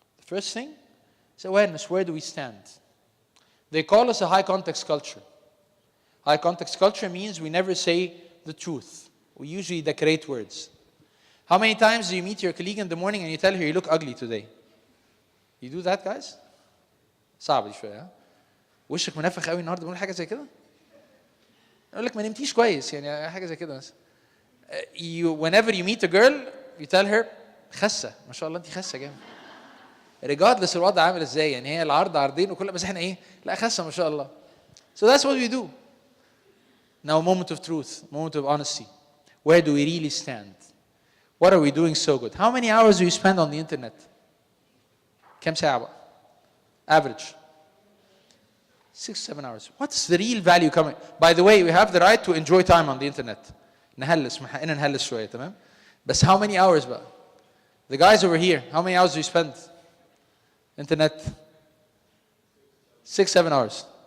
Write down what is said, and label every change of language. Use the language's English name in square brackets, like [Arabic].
[English] The first thing is awareness. Where do we stand? They call us a high context culture. High context culture means we never say the truth. We usually decorate words. How many times do you meet your colleague in the morning and you tell her you look ugly today? You do that, guys? [Arabic] صعب دي شويه ها؟ وشك منفخ قوي النهارده بقول حاجه زي كده؟ اقول لك ما نمتيش كويس يعني حاجه زي كده مثلا. [English] Whenever you meet a girl you tell her [Arabic] خسه ما شاء الله انت خسه جامد. regardless الوضع عامل ازاي يعني هي العرض عرضين وكل بس احنا ايه؟ لا خسه ما شاء الله. [English] So that's what we do. Now a moment of truth, moment of honesty. Where do we really stand? What are we doing so good? How many hours do you spend on the internet? [Arabic] كم ساعة بقى؟ Average. [English] 6-7 hours. What's the real value coming? By the way, we have the right to enjoy time on the internet. [Arabic] نهلس من حقنا نهلس شوية تمام؟ [English] بس how many hours بقى؟ The guys over here, how many hours do you spend? Internet? 6-7 hours.